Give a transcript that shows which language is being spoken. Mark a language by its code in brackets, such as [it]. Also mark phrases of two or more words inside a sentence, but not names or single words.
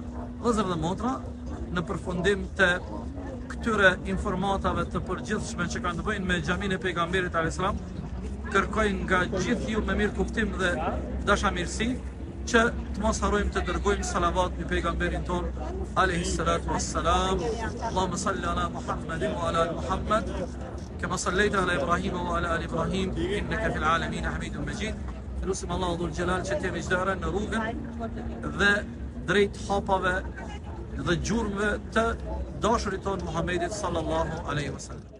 [sq] Vëllezër dhe motra, në përfundim të këtyre informatave të përgjithshme që kanë të bëjnë me xhaminë e pejgamberit [ar] عليه السلام, [sq] kërkoj nga gjithë ju me mirë kuptim dhe dashamirësi që të mos harrojmë të dërgojmë salavat në pejgamberin ton [ar] عليه الصلاة والسلام. اللهم صل على محمد وعلى آل محمد كما صليت على إبراهيم وعلى آل إبراهيم إنك في العالمين حميد مجيد. [sq] Lusim Allahu [ar] ذو الجلال [sq] që të mëjdarë në rrugën dhe drejt hapave dhe gjurmëve të dashurit ton Muhammedit [ar] صلى الله عليه وسلم.